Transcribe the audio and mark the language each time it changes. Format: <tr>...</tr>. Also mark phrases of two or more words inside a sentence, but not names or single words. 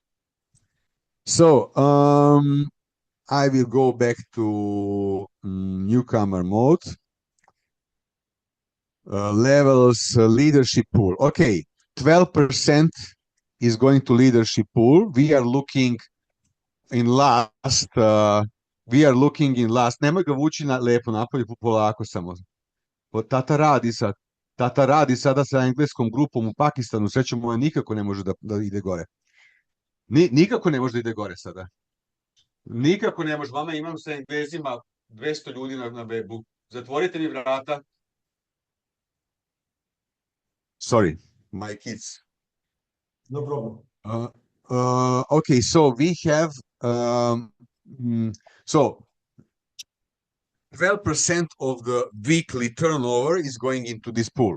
<en>So I will go back to newcomer mode. Levels, leadership pool. Okay, 12% is going to leadership pool. We are looking in last. We are looking in last.</en> <sr>Nemoj ga vući lepo napolje, polako samo. Tata radi sad. Tata radi sada sa engleskom grupom u Pakistanu. Srećom moja nikako ne može da ide gore. Nikako ne može da ide gore sada. Nikako ne može. Mama, imam sa Englezima 200 ljudi na webu. Zatvorite mi vrata.</sr> <en>Sorry, my kids. No problem. Okay, so we have so 12% of the weekly turnover is going into this pool.</en>